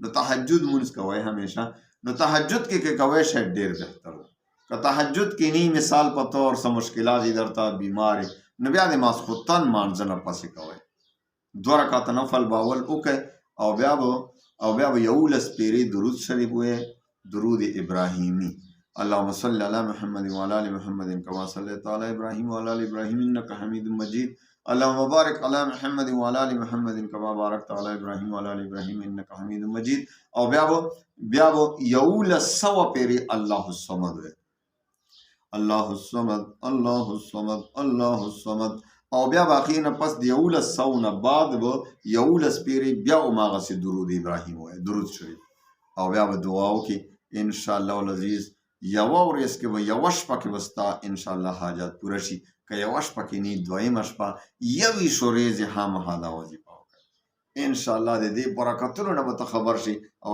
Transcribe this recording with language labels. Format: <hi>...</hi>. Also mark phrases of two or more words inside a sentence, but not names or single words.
<ps>تهجد مونځ کوئ همیشه نو تهجد کې که کوئ شاید ډېر بهتر ده که تهجد کې نی مثال په طور څه مشکلات دي درته بیمار نو بیا د ماسخوتن مانځه نه پسې کوئ 2 رکعته نفل به اول وکئ او بیا به 11 پیرې درود شریف ووایئ درود ابراهیمي</ps> <ar>اللهم صل علی محمد وعلى ال محمد كما صليت على ابراهيم وعلى ال ابراهيم انك حميد مجيد اللهم بارك على محمد وعلى ال محمد كما باركت على ابراهيم وعلى ال ابراهيم انك حميد مجيد</ar> <ps>او بیا به 11 پیرې</ps> <ar>الله الصمد الله الصمد الله الصمد الله الصمد</ar> <ps>او بیا باقی نه پس د 11 نه بعد به 11 پیرې بیا هماغسې درود ابراهیم وایي درود شریف او بیا به دعا وکړي</ps> <ar>انشاءالله العزیز</ar> <ps>یوه ورځ کې به یوه شپه کې به ستا انشاءالله حاجات پوره شي که یوه شپه کې نه دویمه شپه 21 ورځې خامخا دا وظیفه وکړه انشاءالله د دې برکتونو نه به ته خبر شي او</ps>